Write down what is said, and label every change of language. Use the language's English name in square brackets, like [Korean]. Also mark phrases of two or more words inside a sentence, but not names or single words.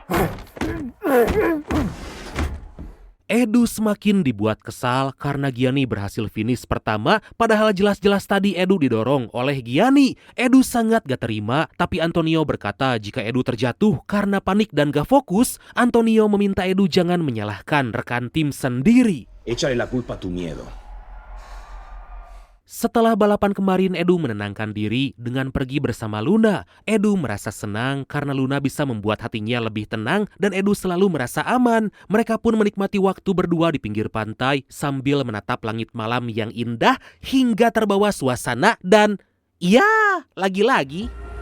[Indonesian] Edu semakin dibuat kesal karena Gianni berhasil finish pertama, padahal jelas-jelas tadi Edu didorong oleh Gianni. Edu sangat gak terima, tapi Antonio berkata jika Edu terjatuh karena panik dan gak fokus. Antonio meminta Edu jangan menyalahkan rekan tim sendiri. [Spanish] Échale la culpa a tu miedo. [Indonesian] Setelah balapan kemarin, Edu menenangkan diri dengan pergi bersama Luna. Edu merasa senang karena Luna bisa membuat hatinya lebih tenang dan Edu selalu merasa aman. Mereka pun menikmati waktu berdua di pinggir pantai sambil menatap langit malam yang indah hingga terbawa suasana dan ya, lagi-lagi.